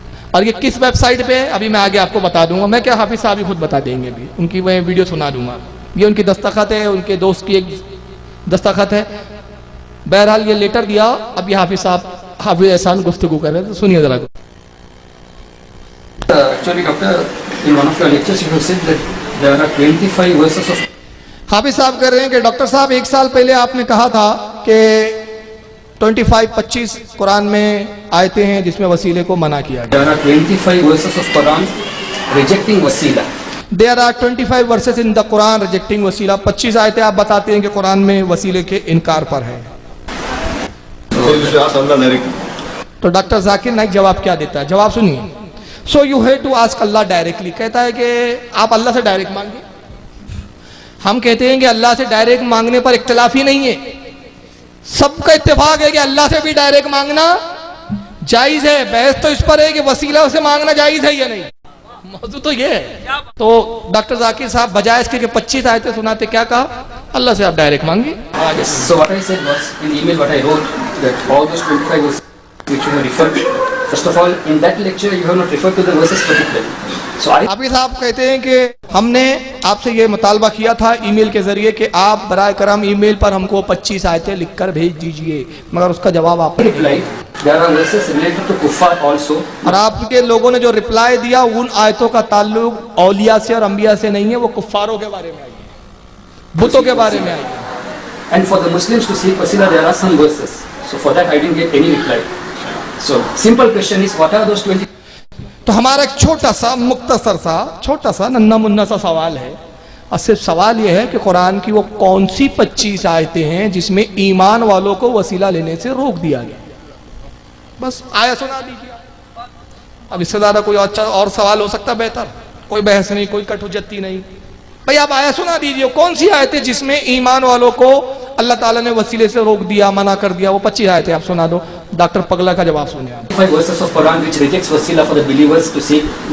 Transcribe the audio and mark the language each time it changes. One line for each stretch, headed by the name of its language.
Urdu: اور یہ کس ویب سائٹ پہ ہے ابھی میں آگے آپ کو بتا دوں گا، میں کیا حافظ صاحب ہی خود بتا دیں گے، بھی ان کی میں ویڈیو سنا دوں گا، یہ ان کی دستخط ہے، ان کے دوست کی ایک دستخط ہے۔ بہرحال یہ لیٹر دیا، اب یہ حافظ صاحب حافظ احسان گفتگو کر رہے ہیں، تو سنیے ذرا۔
English: Actually, doctor, in one of your lectures you have said that there are 25 verses of
Urdu: حافظ صاحب کہہ رہے ہیں کہ ڈاکٹر صاحب ایک سال پہلے آپ نے کہا تھا کہ 25 قرآن میں آیتیں ہیں جس میں وسیلے کو منع کیا گیا۔
English: there are 25 verses of Quran rejecting wasila. There are 25 verses in the Quran rejecting
Urdu: وسیلہ، 25 آیتیں آپ بتاتے ہیں کہ قرآن میں وسیلے کے انکار پر ہے۔ تو ڈاکٹر ذاکر نائک جواب کیا دیتا ہے، جواب سنیے۔
English: So you have to ask Allah directly،
Urdu: کہتا ہے کہ آپ اللہ سے ڈائریکٹ مانگیں۔ ہم کہتے ہیں کہ اللہ سے ڈائریکٹ مانگنے پر اختلاف ہی نہیں ہے، سب کا اتفاق ہے کہ اللہ سے بھی ڈائریکٹ مانگنا جائز ہے، بحث تو اس پر ہے کہ وسیلہ سے مانگنا جائز ہے یا نہیں، موضوع تو یہ ہے۔ تو ڈاکٹر ذاکر صاحب بجائے اس کے کہ 25 آیتیں سناتے کیا کہا، اللہ سے آپ ڈائریکٹ مانگی۔
English: So what I said was in the email what I wrote that all those 25 verses which you have referred to, first of all in that lecture you have not referred to the verses particularly. So I
Urdu: حافظ صاحب کہتے ہیں کہ ہم نے آپ سے یہ مطالبہ کیا تھا ای میل کے ذریعے کہ آپ برائے کرم ای میل پر ہم کو 25 آیتیں لکھ کر بھیج دیجئے، مگر اس کا جواب آپ نے
English: replied there are verses related to kuffar also.
Urdu: اور آپ کے لوگوں نے جو رپلائی دیا ان آیتوں کا تعلق اولیاء سے اور انبیاء سے نہیں ہے، وہ کفاروں کے بارے میں آئی ہے، بتوں کے بارے میں آئی ہے۔
English: And for the Muslims to seek wasila there are some verses. So for that I didn't get any reply. So simple question is what are those 20?
Urdu: تو ہمارا ایک چھوٹا سا مختصر سا چھوٹا سا ننھا منھا سا سوال ہے، اور صرف سوال یہ ہے کہ قرآن کی وہ کون سی 25 آیتیں ہیں جس میں ایمان والوں کو وسیلہ لینے سے روک دیا گیا، بس آیا سنا دیجیے۔ اب اس سے زیادہ کوئی اور سوال ہو سکتا بہتر، کوئی بحث نہیں، کوئی کٹ حجتی نہیں، بھئی آپ آیا سنا دیجیے کون سی آیتیں جس میں ایمان والوں کو اللہ تعالیٰ نے وسیلے سے روک دیا، منع کر دیا، وہ 25 آیتیں آپ سنا دو۔ ڈاکٹر پگلا کا جواب سنیں آپ۔
English: 25 verses of Quran which rejects wasila for the believers to seek